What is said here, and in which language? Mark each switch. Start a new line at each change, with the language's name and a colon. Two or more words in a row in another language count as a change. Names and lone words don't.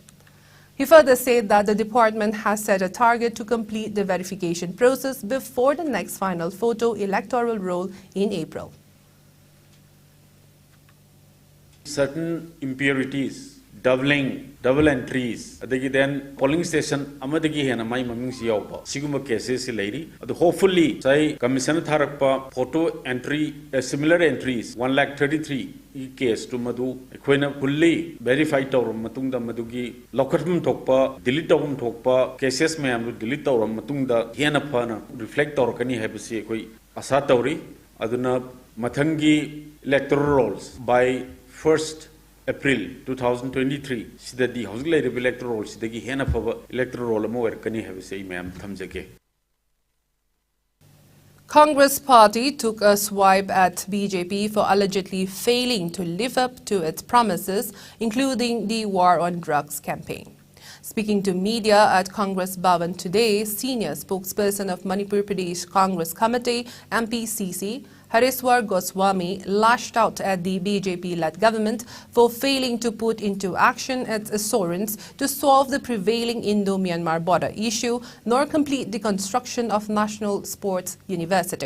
English: He further said that the department has set a target to complete the verification process before the next final photo electoral roll in April. certain impurities, double entries, then polling station
Manipuri: amadagi hena mai maming si yawba siguma cases si lady.
English: Hopefully say commission
Manipuri: tharakpa
English: photo entry similar entries 133 case
Manipuri: to madu equina
English: fully verified
Manipuri: tawram matungda madugi lokatmum thokpa delete tawram thokpa cases mayam delete tawram matungda hena phana reflect tawrakani habisi ekoi asa tawri aduna mathangi
English: electoral rolls by 1st April 2023
Manipuri: sidadi
English: housing electoral roll
Manipuri: sidagi hena phaba
English: electoral roll
Manipuri: mo werkani habise ma'am thamjage.
English: Congress party took a swipe at BJP for allegedly failing to live up to its promises, including the war on drugs campaign. Speaking to media at Congress Bhavan today, senior spokesperson of Manipur Pradesh Congress Committee, MPCC, Hariswar Goswami, lashed out at the BJP-led government for failing to put into action its assurance to solve the prevailing Indo-Myanmar border issue nor complete the construction of National Sports University.